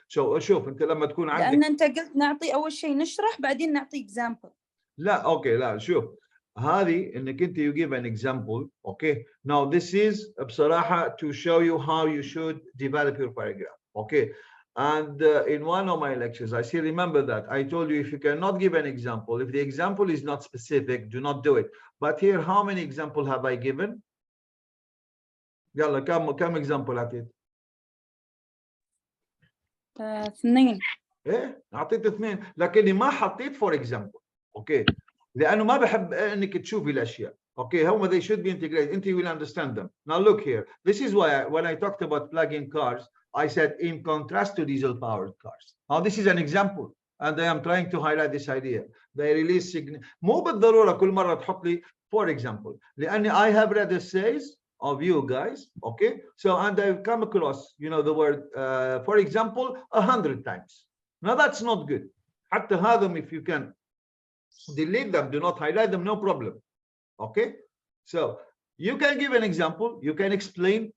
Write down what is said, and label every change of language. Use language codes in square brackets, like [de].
[en] So [ar] شوف أنت لما تكون عندك لأن أنت قلت نعطي أول شيء نشرح بعدين نعطي example. لا اوكي لا شوف هذه انك انت [en] you give an example. Okay, now this is [ar] بصراحة [en] to show you how you should develop your paragraph. Okay, and in one of my lectures I still remember that I told you if you cannot give an example, if the example is not specific, do not do it. But here how many examples have I given? [ar] يلا كم example أعطيت؟ 2. ايه أعطيت 2 لكني ما حطيت for example. [en] Okay, [ar] لأنه ما بحب إنك تشوفي الأشياء. [en] Okay, [ar] هم [en] they should be integrated. Until you will understand them. Now look here. This is why when I talked about plug-in cars, I said in contrast to diesel-powered cars. Now this is an example, and I am trying to highlight this idea. They release [ar] مو بالضرورة كل مرة تحط لي for example. لأني [en] I have read essays of you guys. Okay, so and I've come across the word for example 100 times. Now that's not good. [ar] حتى هذا [en] if you can delete them, do not highlight them, no problem. Okay, so you can give an example, you can explain.